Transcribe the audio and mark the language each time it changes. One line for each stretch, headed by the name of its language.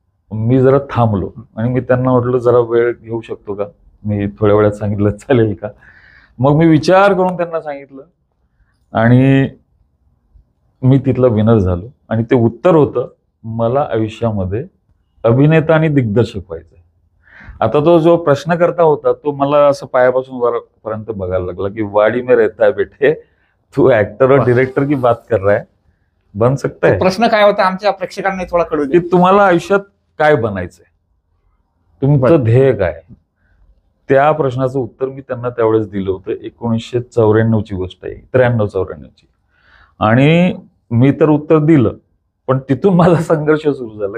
Marathi: मी जरा थांबलो आणि मी त्यांना म्हटलं, जरा वेळ घेऊ शकतो का? मी थोड्या वेळात सांगितलं चालेल का? मग मी विचार करून त्यांना सांगितलं आणि मी तिथला विनर झालो. आणि ते उत्तर होतं, मला आयुष्यामध्ये अभिनेता आणि दिग्दर्शक व्हायचंय. आता तो जो प्रश्नकर्ता होता तो मला असं पायापासून वरपर्यंत बघायला लागला की
Hindi: वाडी में रहता है बेटे, तू ऍक्टर और डायरेक्टर की बात कर रहा है, बन सकता है.
Marathi: प्रश्न काय होता आमच्या प्रेक्षकांना थोडा कळू दे. की तुम्हाला आयुष्यात काय बनायचंय, तुमचं ध्येय काय? त्या प्रश्नाचं उत्तर मी त्यांना त्यावेळेस दिलं होतं. 1994ची गोष्ट आहे, 93-94ची. आणि मी तर उत्तर दिलं, पण तिथून माझा संघर्ष सुरू झाला.